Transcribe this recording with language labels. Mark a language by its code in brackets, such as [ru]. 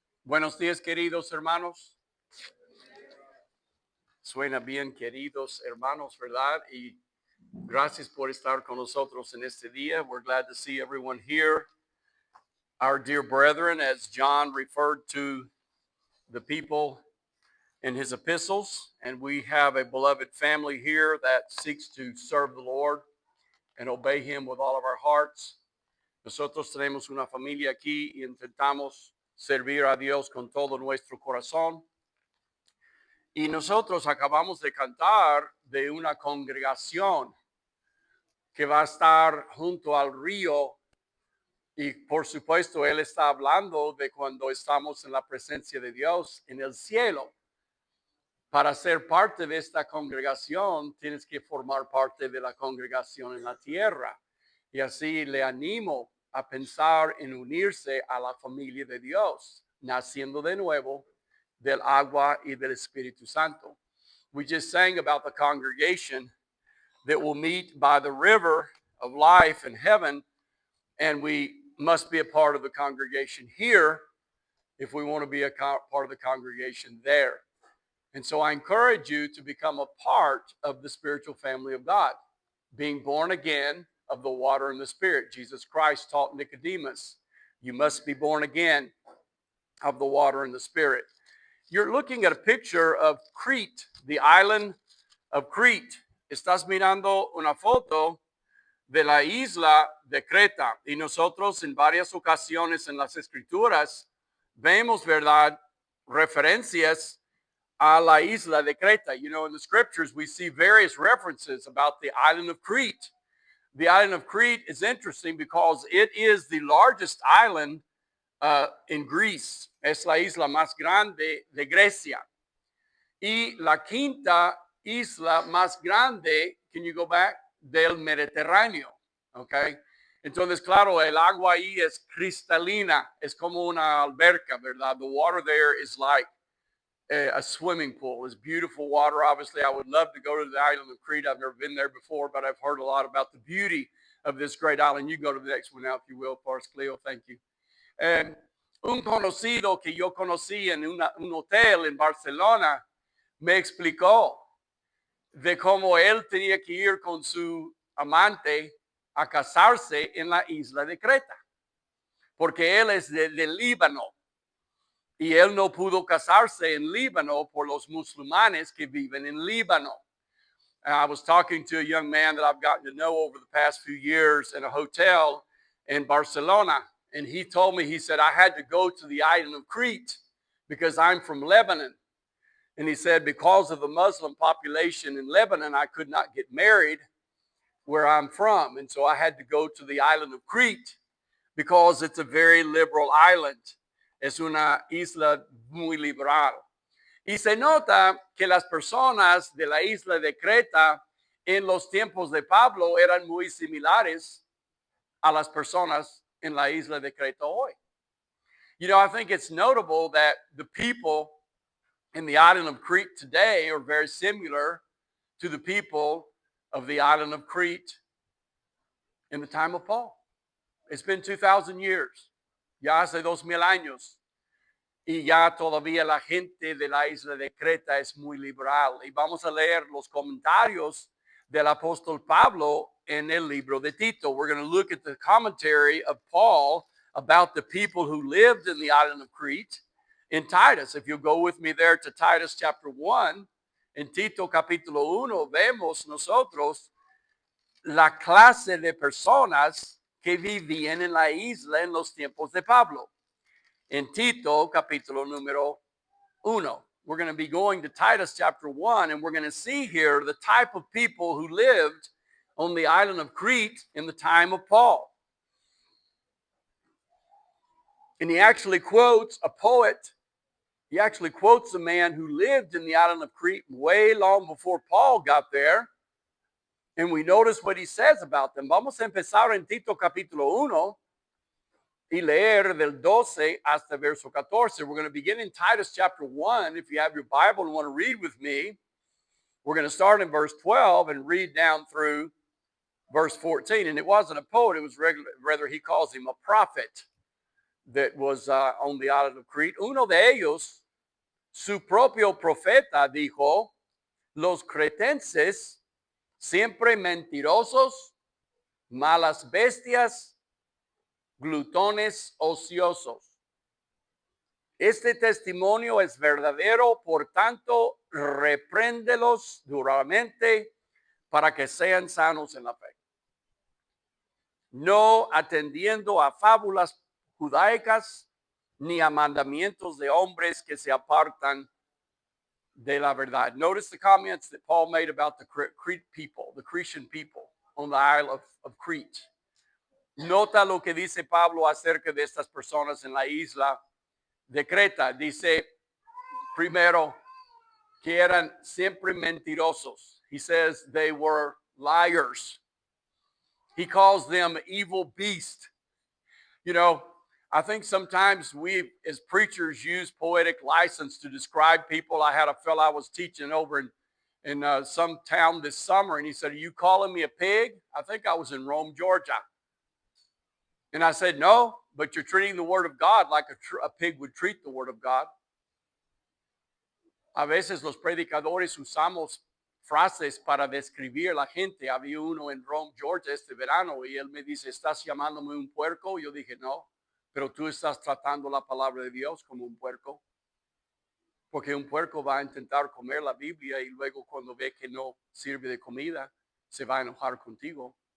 [es] Buenos días, queridos hermanos. Suena bien, queridos hermanos, ¿verdad? Y gracias por estar con nosotros en este día. [en] We're glad to see everyone here. Our dear brethren, as John referred to the people in his epistles, and we have a beloved family here that seeks to serve the Lord and obey him with all of our hearts. [es] Nosotros tenemos una familia aquí y intentamos servir a Dios con todo nuestro corazón. Y nosotros acabamos de cantar de una congregación que va a estar junto al río. Y por supuesto, él está hablando de cuando estamos en la presencia de Dios en el cielo. Para ser parte de esta congregación, tienes que formar parte de la congregación en la tierra. Y así le animo a pensar en unirse a la familia de Dios, naciendo de nuevo del agua y del Espíritu Santo. [en] We just sang about the congregation that will meet by the river of life in heaven, and we must be a part of the congregation here if we want to be a part of the congregation there. And so I encourage you to become a part of the spiritual family of God, being born again of the water and the Spirit. Jesus Christ taught Nicodemus, you must be born again of the water and the Spirit. You're looking at a picture of Crete, the island of Crete. [es] Estás mirando una foto de la isla de Creta. Y nosotros en varias ocasiones en las escrituras vemos, ¿verdad?, referencias a la isla de Creta. [en] You know, in the scriptures we see various references about the island of Crete. The island of Crete is interesting because it is the largest island in Greece. [es] Es la isla más grande de Grecia. Y la quinta isla más grande, [en] can you go back? [es] Del Mediterráneo. Okay. Entonces, claro, el agua ahí es cristalina. Es como una alberca, ¿verdad? [en] The water there is like a swimming pool. It's beautiful water. Obviously, I would love to go to the island of Crete. I've never been there before, but I've heard a lot about the beauty of this great island. You go to the next one now, if you will, Pars Cleo. Thank you. [es] Un conocido que yo conocí en un hotel en Barcelona me explicó de cómo él tenía que ir con su amante a casarse en la isla de Creta, porque él es de Líbano y él no pudo casarse en Líbano por los musulmanes que viven en Líbano. [en] I was talking to a young man that I've gotten to know over the past few years in a hotel in Barcelona. And he told me, he said, I had to go to the island of Crete because I'm from Lebanon. And he said, because of the Muslim population in Lebanon, I could not get married where I'm from. And so I had to go to the island of Crete because it's a very liberal island. [es] Es una isla muy liberal. Y se nota que las personas de la isla de Creta en los tiempos de Pablo eran muy similares a las personas en la isla de Creta hoy. [en] You know, I think it's notable that the people in the island of Crete today are very similar to the people of the island of Crete in the time of Paul. It's been 2,000 years. [es] Ya hace 2,000 años. Y ya todavía la gente de la isla de Creta es muy liberal. Y vamos a leer los comentarios del apóstol Pablo en el libro de Tito. [en] We're going to look at the commentary of Paul about the people who lived in the island of Crete in Titus. If you'll go with me there to Titus chapter 1, [es] en Tito capítulo 1, vemos nosotros la clase de personas que vivían en la isla en los tiempos de Pablo. In Tito capítulo número 1. [en] We're going to be going to Titus chapter 1, and we're going to see here the type of people who lived on the island of Crete in the time of Paul. And he actually quotes a poet. He actually quotes a man who lived in the island of Crete way long before Paul got there. And we notice what he says about them. [es] Vamos a empezar en Tito capítulo 1. Y leer del 12 hasta verso 14. [en] We're going to begin in Titus chapter 1. If you have your Bible and want to read with me, we're going to start in verse 12 and read down through verse 14. And it wasn't a poet, it was rather he calls him a prophet. that was on the island of Crete. [es] Uno de ellos, su propio profeta, dijo, los cretenses, siempre mentirosos, malas bestias, glutones ociosos. Este testimonio es verdadero, por tanto, repréndelos duramente para que sean sanos en la fe, no atendiendo a fábulas judaicas ni a mandamientos de hombres que se apartan de la verdad. [en] Notice the comments that Paul made about the Crete people, the Cretan people on the Isle of Crete. [es] Nota lo que dice Pablo acerca de estas personas en la isla de Creta. Dice, primero, que eran siempre mentirosos. [en] He says they were liars. He calls them evil beasts. You know, I think sometimes we as preachers use poetic license to describe people. I had a fellow I was teaching over in some town this summer, and he said, "Are you calling me a pig?" I think I was in Rome, Georgia. And I said, "No, but you're treating the word of God like a pig would treat the word of God." [es] A veces los predicadores usamos frases para describir la gente. Había uno en Rome, Georgia, este verano, y él me dice, ¿estás llamándome un puerco? Yo dije, no, pero tú estás tratando la palabra de Dios como un puerco. Porque un puerco va a intentar comer la Biblia y luego cuando ve que no sirve de comida, se va a enojar contigo.